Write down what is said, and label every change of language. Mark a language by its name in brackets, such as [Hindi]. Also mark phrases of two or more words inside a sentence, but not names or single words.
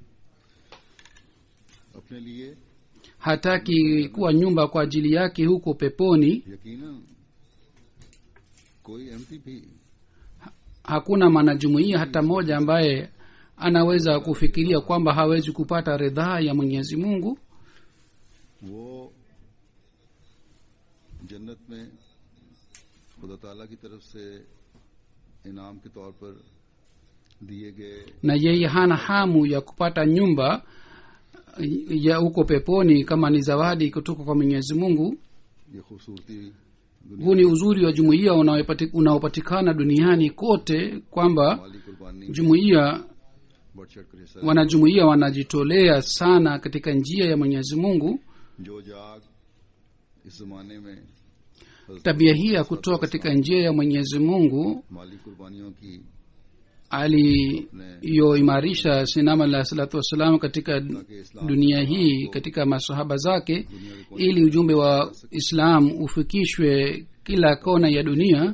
[Swahili] Hataki kuwa nyumba kwa ajili yake huko peponi? Hakuna mwanajumuiya hata mmoja ambaye anaweza kufikiria kwamba hawezi kupata ridhaa ya Mwenyezi Mungu. [Urdu] وہ جنت میں خدا تعالیٰ کی طرف سے انعام کے طور پر دیے گئے, [Swahili] na yeye hana hamu ya kupata nyumba ya huko peponi kama ni zawadi kutoka kwa Mwenyezi Mungu. [Urdu] یہ خوبصورتی [Swahili] Huu ni uzuri wa jumuiya unaopatikana duniani kote, kwamba jumuiya wanajumuiya wanajitolea sana katika njia ya Mwenyezi Mungu. Tabia hii ya kutoa katika njia ya Mwenyezi Mungu aliyoimarisha Sinama [Arabic] عليه الصلاة والسلام [Swahili] katika dunia hii katika masahaba zake, ili ujumbe wa Islam ufikishwe kila kona ya dunia.